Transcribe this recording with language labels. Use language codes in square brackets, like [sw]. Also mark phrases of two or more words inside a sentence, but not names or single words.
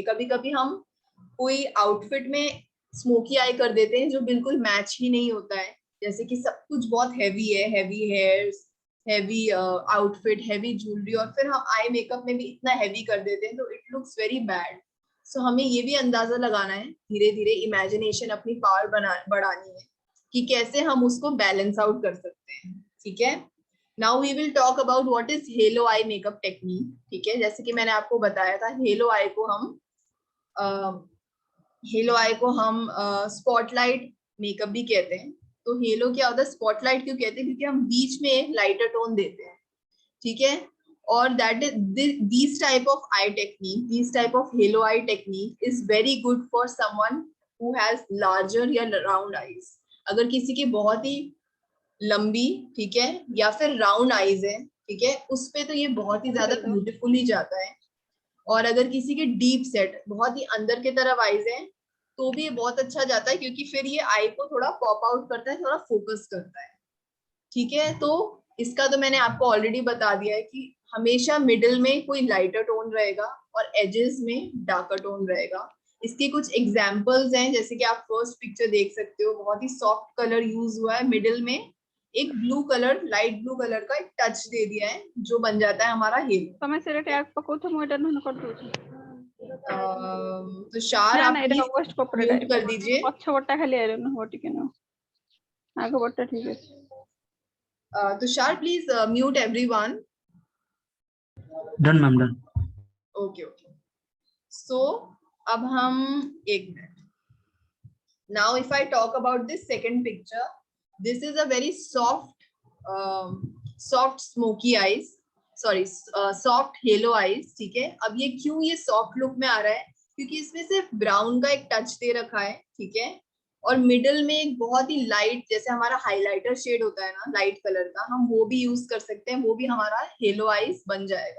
[hi] कभी कभी हम कोई आउटफिट में [en] smoky eye [hi] कर देते हैं जो बिल्कुल मैच ही नहीं होता है, जैसे कि सब कुछ बहुत हैवी है, [en] heavy hairs, heavy outfit, heavy jewellery, [hi] और फिर हम [en] eye makeup [hi] में भी इतना हैवी कर देते हैं तो [en] it looks very bad. [hi] सो हमें ये भी अंदाजा लगाना है, धीरे धीरे इमेजिनेशन अपनी पावर बढ़ानी है कि कैसे हम उसको [en] balance out [hi] कर सकते हैं, ठीक है। [en] now we will talk about what is halo eye makeup technique, [hi] ठीक है। जैसे कि मैंने आपको बताया था, [en] halo eye [hi] को हम [en] spotlight makeup [hi] भी कहते हैं। तो हेलो क्या होता है, स्पॉटलाइट क्यों कहते हैं, क्योंकि हम बीच में एक [en] lighter tone [hi] देते हैं, ठीक है। [en] और that is this type of eye technique, this type of halo eye technique is very good for someone who has larger या round eyes. [hi] अगर किसी की बहुत ही लंबी, ठीक है, या फिर [en] round eyes [hi] है, ठीक है, उस पे तो ये बहुत ही ज्यादा ब्यूटीफुल ही जाता है। और अगर किसी के [en] deep set, [hi] बहुत ही अंदर की तरफ आईज है, तो भी ये बहुत अच्छा जाता है, क्योंकि फिर ये आई को थोड़ा [en] pop out [hi] करता है, थोड़ा फोकस करता है, ठीक है। तो इसका तो मैंने आपको ऑलरेडी बता दिया है कि हमेशा मिडिल में कोई [en] lighter tone [hi] रहेगा और एजेस में [en] darker tone [hi] रहेगा। इसके कुछ एग्जाम्पल्स हैं, जैसे कि आप [en] first picture [hi] देख सकते हो, बहुत ही [en] soft colour use [hi] हुआ है, मिडिल में एक [en] blue colour, light blue colour [hi] का एक टच दे दिया है, जो बन जाता है हमारा हेलो। [or] ତମେ ସେଇଟା ଟ୍ୟାଗ ପକଉଛ ମୁଁ ଏଇଟା ନହେଲେ କରିଦଉଛି। [hi] तुषार [or] ନା [hi] आप [or] ନା ଏଇଟା [hi] प्लीज [or] ୱେଷ୍ଟ କପଡ଼ାଟା [hi] म्यूट कर दीजिए। [or] ପଛ ପଟଟା ଖାଲି ଆଇରନ୍ ହବ ଟିକେ ନା ଆଗ ପଟଟା ଠିକ ଅଛି। [en] Tushar please mute everyone. done ma'am done. okay okay, so [hi] अब हम एक मिनट, [en] now if I talk about this second picture, this is a very soft smoky eyes, sorry soft halo eyes, [hi] ठीक है। अब ये क्यों ये [en] soft look [hi] में आ रहा है, क्योंकि इसमें सिर्फ ब्राउन का एक टच दे रखा है, ठीक है, और मिडिल में एक बहुत ही लाइट, जैसे हमारा [en] highlighter shade [hi] होता है ना [en] light colour [hi] का, हम वो भी यूज कर सकते हैं, वो भी हमारा [en] halo eyes [hi] बन जाएगा।